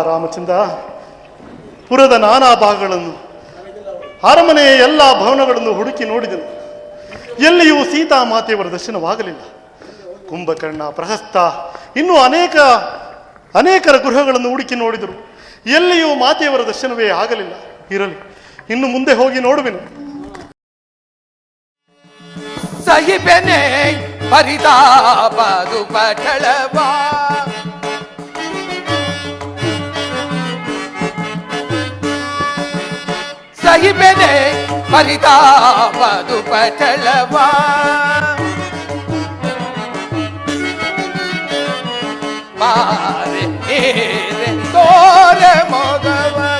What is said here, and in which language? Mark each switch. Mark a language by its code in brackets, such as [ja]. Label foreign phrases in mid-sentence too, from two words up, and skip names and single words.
[kn] ರಾಮಚಂದ್ರ, ಪುರದ ನಾನಾ ಭಾಗಗಳನ್ನು, ಅರಮನೆಯ ಎಲ್ಲ ಭವನಗಳನ್ನು ಹುಡುಕಿ ನೋಡಿದನು. ಎಲ್ಲಿಯೂ ಸೀತಾ ಮಾತೆಯವರ ದರ್ಶನವಾಗಲಿಲ್ಲ. ಕುಂಭಕರ್ಣ, ಪ್ರಹಸ್ತ, ಇನ್ನೂ ಅನೇಕರ ಗೃಹಗಳನ್ನು ಹುಡುಕಿ ನೋಡಿದರು. ಎಲ್ಲಿಯೂ ಮಾತೆಯವರ ದರ್ಶನವೇ ಆಗಲಿಲ್ಲ. ಇರಲಿ, ಇನ್ನು ಮುಂದೆ ಹೋಗಿ ನೋಡುವೆನು. ಸಹಿಬೆನೆ ಪರಿತಾಪದು ಪಟಳವಾ ಸಹಿಬೆನೆ ಪರಿತಾಪದು ಪಟಳವಾ ಮಾರೆ ಏರೆ ತೋರೆ ಮೊಗವ